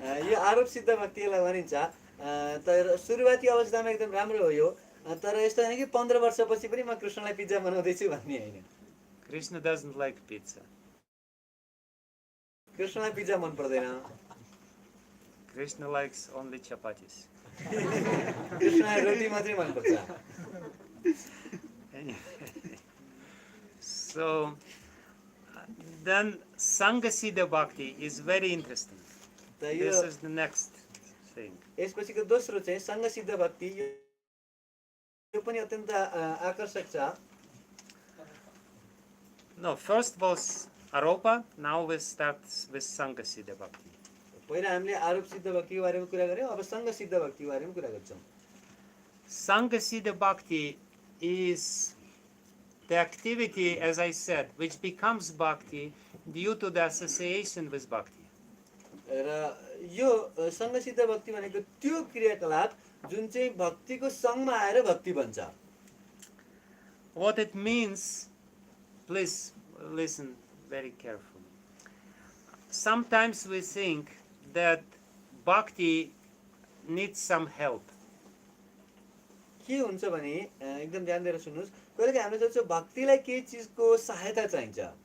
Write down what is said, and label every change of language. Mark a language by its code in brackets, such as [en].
[ne] यो आरोप सिद्ध भक्तिलाई भनिन्छ, तर सुरुवाती अवस्थामा एकदम राम्रो हो यो, तर यस्तो हैन कि 15 वर्षपछि पनि म कृष्णलाई पिज्जा बनाउँदैछु भन्ने हैन। [en] Krishna doesn't like pizza. [ne] कृष्णलाई पिज्जा मन पर्दैन। [en] Krishna likes only chapatis. [ne] कृष्णलाई रोटी मात्रै मन पर्छ। [en] So then Sangha Siddha Bhakti is very interesting. This is the next thing. [ne] यसपछिको दोस्रो चाहिँ संघ सिद्ध भक्ति, यो पनि अत्यन्त आकर्षक छ। [en] No, first was Aropa. Now we start with Sangha Siddha Bhakti. [ne] पहिला हामीले आरोप सिद्ध भक्तिको बारेमा कुरा गर्यौँ, अब सङ्ग सिद्ध भक्तिको बारेमा कुरा गर्छौँ। [en] Sangha Siddha Bhakti is the activity, as I said, which becomes Bhakti due to the association with Bhakti. [ne] र यो सङ्ग सिद्ध भक्ति भनेको त्यो क्रियाकलाप जुन चाहिँ भक्तिको सङ्गमा आएर भक्ति बन्छ। [en] What it means, please listen very carefully. Sometimes we think that Bhakti needs some help. [ne] के हुन्छ भने एकदम ध्यान दिएर सुन्नुहोस्, कहिलेकाहीँ हामीले सोच्छौँ भक्तिलाई केही चिजको सहायता चाहिन्छ,